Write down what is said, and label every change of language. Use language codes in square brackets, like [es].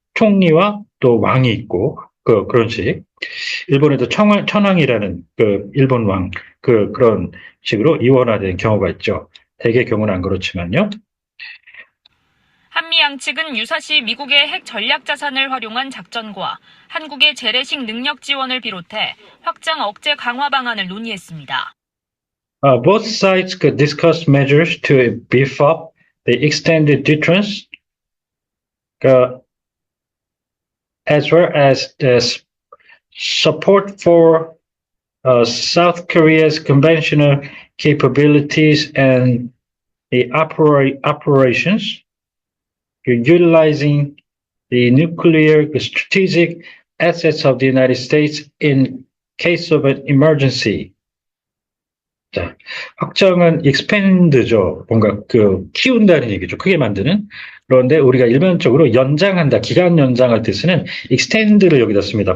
[ko] 총리와 또 왕이 있고 그런 식. 일본에도 천황이라는 그 일본 왕 그런 식으로 이원화된 경우가 있죠. 대개 경우는 안 그렇지만요. 한미 양측은 유사시 미국의 핵 전략 자산을 활용한 작전과 한국의 재래식 능력 지원을 비롯해 확장 억제 강화 방안을 논의했습니다. [en] Both sides could discuss measures to beef up the extended deterrence, as well as the support for South Korea's conventional capabilities and the operations, utilizing the nuclear strategic assets of the United States in case of an emergency. [ko] 자, 확장은 expand죠. 뭔가 키운다는 얘기죠. 크게 만드는. 그런데 우리가 일반적으로 연장한다, 기간 연장할 때 쓰는 extend를 여기다 씁니다.